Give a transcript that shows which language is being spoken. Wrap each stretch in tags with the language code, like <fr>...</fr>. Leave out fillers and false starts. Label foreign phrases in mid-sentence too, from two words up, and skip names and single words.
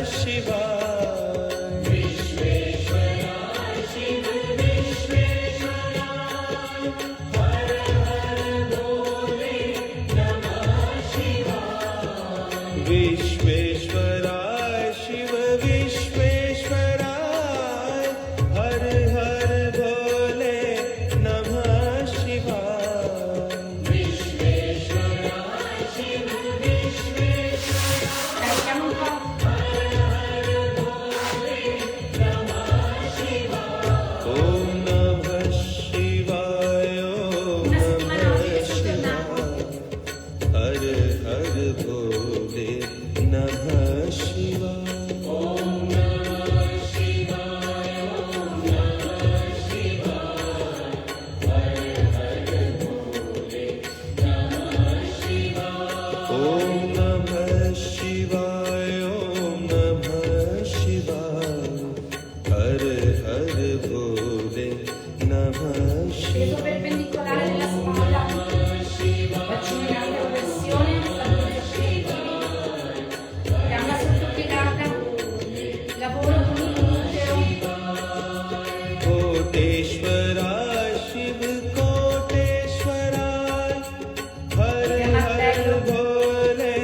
<sa>शिवाय विश्वेश्वराय शिव विश्वेश्वराय हर हर भोले नमः शिवाय विश्वेश्वराय शिव विश्वेश्वराय हर हर भोले नमः शिवाय</sa> <it>Carichiamo un po'.</it> <sa>ओम नमः शिवाय ओम</sa> <it>Una settimana</it> <sa>नमः</sa> <it>oggi ci</it> <sa>शिवाय</sa> <it>torniamo.</it> <sa>हर हर भोले नमः शिवाय ओम नमः शिवाय ओम नमः शिवाय हर हर भोले नमः</sa> <it>Peso</it> <sa>शिवाय</sa> <it>perpendicolare della spalla. Faccio una grande rotazione, stabilizzazione. Gamba sottopiegata. Lavoro con il gluteo.</it> <sa>कोटेश्वराय शिव कोटेश्वराय हर हर भोले</sa>